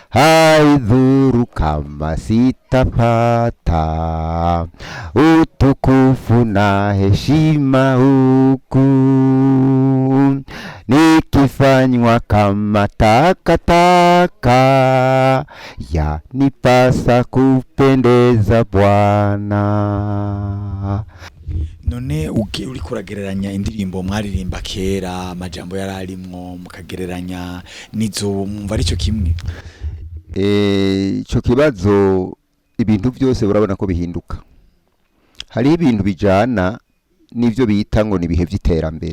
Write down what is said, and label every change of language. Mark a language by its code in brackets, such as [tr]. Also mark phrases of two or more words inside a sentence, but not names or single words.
[sw] haidhuru kama sitapata utukufu na heshima huku, nikifanywa kama takataka, yanipasa kupendeza Bwana. [rn] None uri kuragereranya indirimbo mwaririmba kera amajambo yararimwo mukagereranya nizo mwumva arico kimwe? Ico kibazo ibintu byose urabona ko bihinduka. Hari ibintu bijana n'ivyo bita ngo ni bihe vy'iterambere.